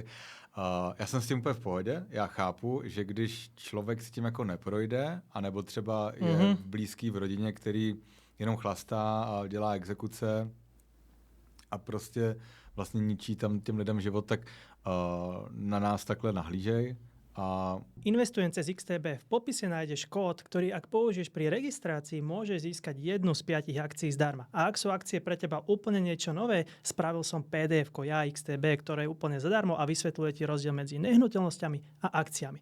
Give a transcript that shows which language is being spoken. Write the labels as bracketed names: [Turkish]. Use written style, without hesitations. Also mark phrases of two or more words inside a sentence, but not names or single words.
[Czech] Já jsem s tím úplně v pohodě. Já chápu, že když člověk s tím jako neprojde, anebo třeba je blízký v rodině, který jenom chlastá a dělá exekuce a prostě vlastně ničí tam těm lidem život, tak na nás takhle nahlížej. [Slovak] Investujem cez XTB. V popise nájdeš kód, ktorý ak použiješ pri registrácii, môžeš získať 1 z 5 akcií zdarma. A ak sú akcie pre teba úplne niečo nové, spravil som PDF-ko ja XTB, ktoré je úplne zadarmo a vysvetľuje ti rozdiel medzi nehnuteľnosťami a akciami.